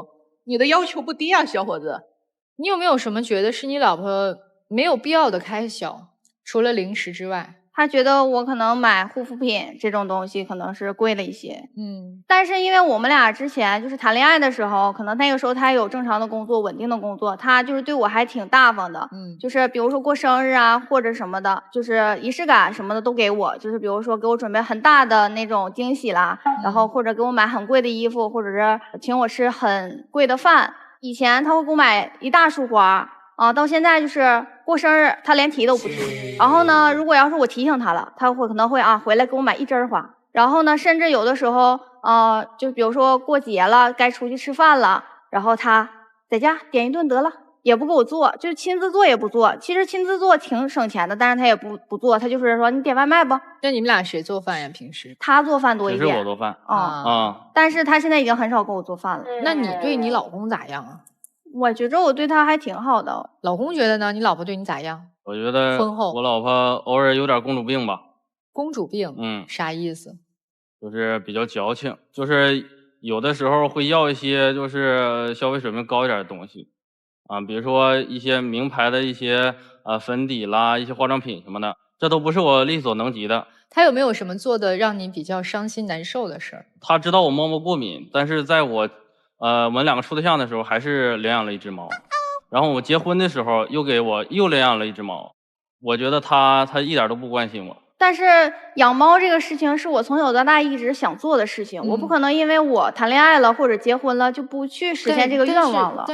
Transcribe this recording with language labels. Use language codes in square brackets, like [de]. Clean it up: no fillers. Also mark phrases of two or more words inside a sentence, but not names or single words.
[zh] 你的要求不低啊，小伙子。你有沒有什麼覺得是你老婆沒有必要的開銷，除了零食之外？他覺得我可能買護膚品這種東西可能是貴了一些，但是因為我們倆之前就是談戀愛的時候，可能那個時候他有正常的工作，穩定的工作，他就是對我還挺大方的，就是比如說過生日啊或者什麼的，就是儀式感什麼的都給我，就是比如說給我準備很大的那種驚喜啦，然後或者給我買很貴的衣服，或者是請我吃很貴的飯。以前他會給我買一大束花。到現在就是過生日，他連提都不提。然後呢，如果要是我提醒他了，他可能會回來給我買一枝花。然後呢，甚至有的時候，就比如說過節了，該出去吃飯了，然後他在家點一頓得了，也不給我做，就是親自做也不做。其實親自做挺省錢的，但是他也不做，他就是說你點外賣吧。那你們倆誰做飯呀？平時他做飯多一點。平時我做飯。但是他現在已經很少給我做飯了。那你對你老公咋樣啊？我覺着我對他還挺好的。老公覺得呢？你老婆對你咋樣？我覺得婚後我老婆偶爾有點公主病吧。公主病？啥意思？就是比較矯情，就是有的時候會要一些就是消費水平高一點的東西啊，比如說一些名牌的一些粉底啦，一些化妝品什麼的，這都不是我力所能及的。他有沒有什麼做的讓你比較傷心難受的事兒？他知道我貓過敏，但是在我們兩個處對象的時候還是領養了一隻貓，然後我結婚的時候又給我又領養了一隻貓。我覺得他一點都不關心我。但是養貓這個事情是我從小到大一直想做的事情，我不可能因為我談戀愛了或者結婚了就不去實現這個願望了。